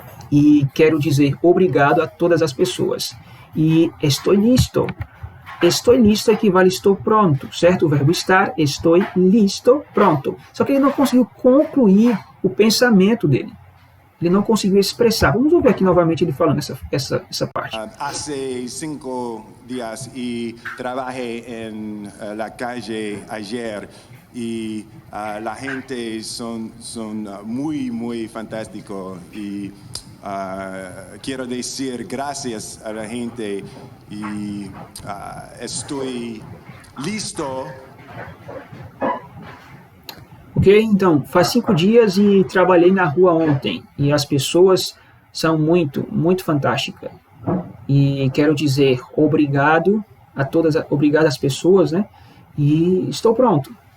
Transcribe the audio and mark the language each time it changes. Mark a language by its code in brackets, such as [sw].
[pt] E quero dizer obrigado a todas as pessoas. E estou listo. Estou listo equivale estou pronto, certo? O verbo estar, estou listo, pronto. Só que ele não conseguiu concluir o pensamento dele. Ele não conseguiu expressar. Vamos ouvir aqui novamente ele falando essa parte. [es] Hace 5 días y trabajé en la calle ayer y la gente son muy, muy fantástico y quiero decir gracias a la gente y estoy listo. [pt] Ok, então, faz 5 dias e trabalhei na rua ontem. E as pessoas são muito, muito fantásticas. E quero dizer obrigado a todas, obrigado às pessoas, né? E estou pronto.